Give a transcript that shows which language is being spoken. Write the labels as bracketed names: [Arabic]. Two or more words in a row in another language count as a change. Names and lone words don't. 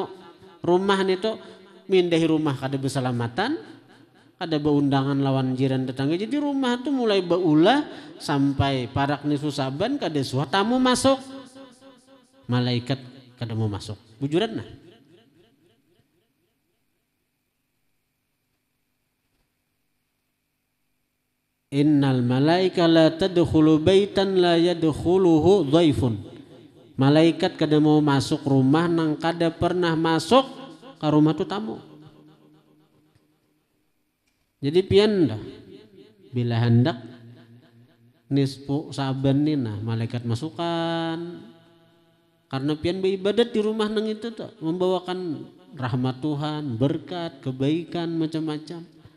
[Banjar] Rumah nih tuh mindahi rumah kada bersalamatan, kada beundangan lawan jiran tetangga. Jadi rumah tuh mulai baulah sampai parak nisfu saban kada suah tamu masuk. Malaikat kada mau masuk. Bujuran nah. [Arabic] إن الملائكة لا تدخل بيتا لا يدخله ضيف. [Banjar] Malaikat kada mau masuk rumah nang kada pernah masuk ke rumah tu tamu. Jadi pian dah bila hendak nisfu saban ni nah malaikat masukkan karena pian beribadat di rumah nang itu tuh membawakan rahmat Tuhan, berkat, kebaikan macam-macam.